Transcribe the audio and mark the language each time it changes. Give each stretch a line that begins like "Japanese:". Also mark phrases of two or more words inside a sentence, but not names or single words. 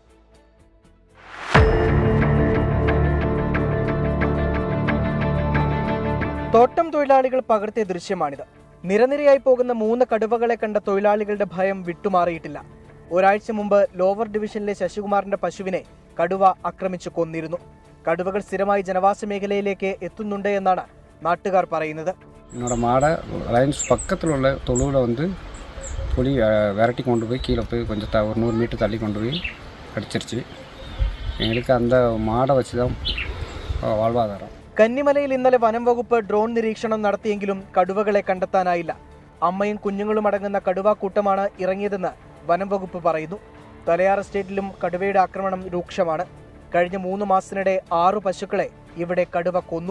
Malayalam: തോട്ടം തൊഴിലാളികൾ പകർത്തിയ ദൃശ്യമാണിത്. നിരനിരയായി പോകുന്ന 3 കടുവകളെ കണ്ട തൊഴിലാളികളുടെ ഭയം വിട്ടുമാറിയിട്ടില്ല. ഒരാഴ്ച മുമ്പ് ലോവർ ഡിവിഷനിലെ ശശികുമാറിന്റെ പശുവിനെ കടുവ ആക്രമിച്ചു കൊന്നിരുന്നു. കടുവകൾ സ്ഥിരമായി ജനവാസ മേഖലയിലേക്ക് എത്തുന്നുണ്ട് എന്നാണ് നാട്ടുകാർ പറയുന്നത്.
Tamil: என்னோட மாடை லைன்ஸ் பக்கத்தில் உள்ள தொழுவில் வந்து புலி விரட்டி கொண்டு போய் கீழே போய் கொஞ்சம் ஒரு 100 மீட்டர் தள்ளி கொண்டு போய் அடிச்சிருச்சு. எங்களுக்கு அந்த மாடை வச்சு தான் வாழ்வாதாரம்.
Malayalam: കന്നിമലയിൽ ഇന്നലെ വനം വകുപ്പ് ഡ്രോൺ നിരീക്ഷണം നടത്തിയെങ്കിലും കടുവകളെ കണ്ടെത്താനായില്ല. അമ്മയും കുഞ്ഞുങ്ങളും അടങ്ങുന്ന കടുവാക്കൂട്ടമാണ് ഇറങ്ങിയതെന്ന് വനം വകുപ്പ് പറയുന്നു. തലയാർ എസ്റ്റേറ്റിലും കടുവയുടെ ആക്രമണം രൂക്ഷമാണ്. കഴിഞ്ഞ 3 മാസത്തിനിടെ 6 പശുക്കളെ ഇവിടെ കടുവ കൊന്നു.